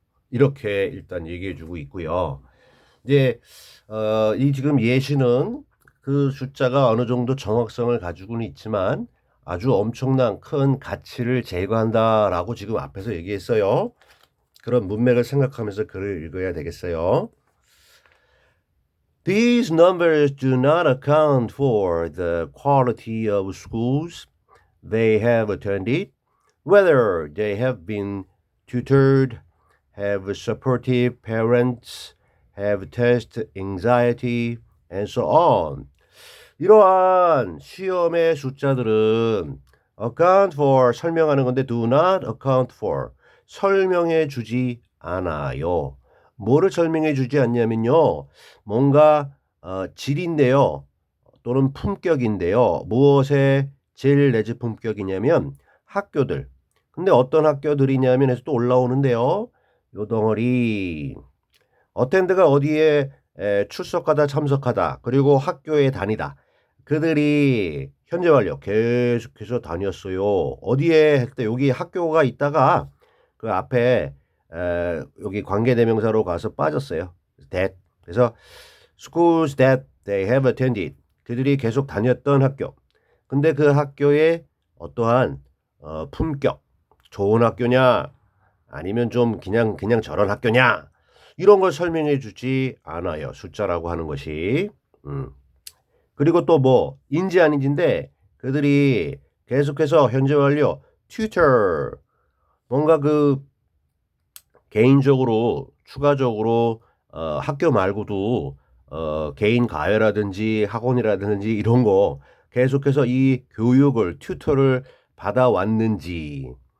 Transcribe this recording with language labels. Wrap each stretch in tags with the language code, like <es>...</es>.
<ko>이렇게 일단 얘기해 주고 있고요. 이제 이 지금 예시는 그 숫자가 어느 정도 정확성을 가지고는 있지만 아주 엄청난 큰 가치를 제거한다라고 지금 앞에서 얘기했어요. 그런 문맥을 생각하면서 글을 읽어야 되겠어요.</ko> <en>These numbers do not account for the quality of schools they have attended, whether they have been tutored, have supportive parents, have test anxiety, and so on.</en> <ko>이러한 시험의 숫자들은</ko> <en>account for</en> <ko>설명하는 건데</ko> <en>do not account for</en> <ko>설명해 주지 않아요. 뭐를 설명해 주지 않냐면요. 뭔가 질인데요. 또는 품격인데요. 무엇의 질 내지 품격이냐면 학교들. 근데 어떤 학교들이냐면 해서 또 올라오는데요. 요 덩어리 어텐드가 어디에 출석하다 참석하다 그리고 학교에 다니다 그들이 현재 완료 계속해서 다녔어요. 어디에 할 때 여기 학교가 있다가 그 앞에 여기 관계대명사로 가서 빠졌어요.</ko> <en>that.</en> <ko>그래서</ko> <en>schools that they have attended.</en> <ko>그들이 계속 다녔던 학교. 근데 그 학교에 어떠한 품격, 좋은 학교냐 아니면 좀 그냥 저런 학교냐 이런 걸 설명해 주지 않아요. 숫자라고 하는 것이. 그리고 또 뭐 인지 아닌지인데 그들이 계속해서 현재 완료 tutor 뭔가 그 개인적으로 추가적으로 학교 말고도 개인 과외라든지 학원이라든지 이런 거 계속해서 이 교육을 튜터를 받아왔는지</ko>